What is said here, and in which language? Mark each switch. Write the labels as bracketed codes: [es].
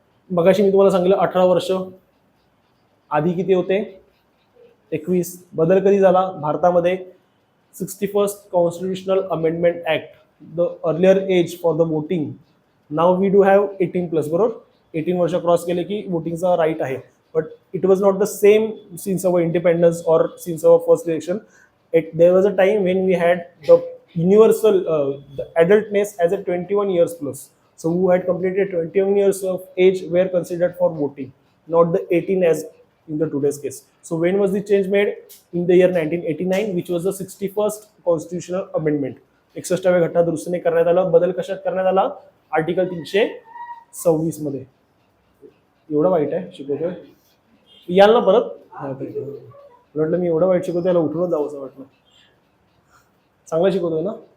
[mr] मगाशी मी तुम्हाला सांगितलं 18 वर्ष, आधी किती होते? 21. बदल कधी झाला भारतामध्ये? [en] 61st constitutional amendment act. The earlier age for the voting, now we do have 18+, [mr] बरोबर. 18 वर्ष क्रॉस केले की वोटिंगचा राईट आहे. [en] But it was not the same since our independence or since our first election. There was a time when we had the universal the adultness as a 21 years plus. So who had completed 21 years of age were considered for voting, not the 18 as in the today's case. So when was the change made? In the year 1989, which was the 61st constitutional amendment. [mr] 61व्या घटना दुरुस्तीने करण्यात आला. बदल कशात करण्यात आला? Article 326 मध्ये. एवढं वाईट आहे शिकवतोय याल ना परत? म्हटलं मी एवढं वाईट शिकवतो याला उठूनच जावं असं वाटलं. चांगला शिकवतोय ना?